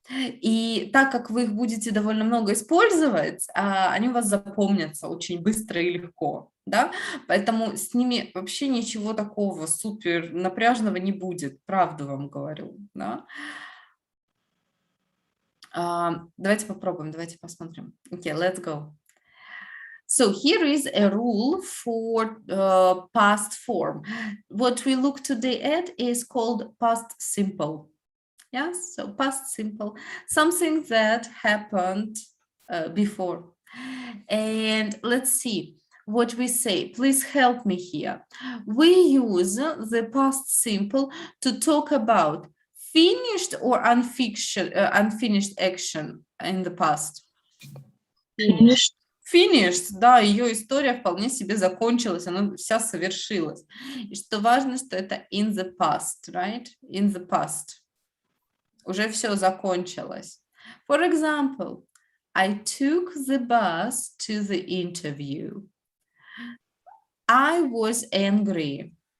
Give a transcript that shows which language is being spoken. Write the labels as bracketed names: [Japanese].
[Russian] И так как вы их будете довольно много использовать, они у вас запомнятся очень быстро и легко. Да? Поэтому с ними вообще ничего такого супер напряжного не будет, правду вам говорю. Да? Давайте попробуем, давайте посмотрим. [English] Okay, let's go. So here is a rule for past form. What we look today at is called past simple. Yes, so past simple, something that happened before. And let's see what we say. Please help me here. We use the past simple to talk about finished or unfinished action in the past. [Russian] Finished, да, ее история вполне себе закончилась, она вся совершилась. И что важно, что это [English] in the past, right? [Russian] In the past. Уже все закончилось. [English] For example, I took the bus to the interview. I was angry.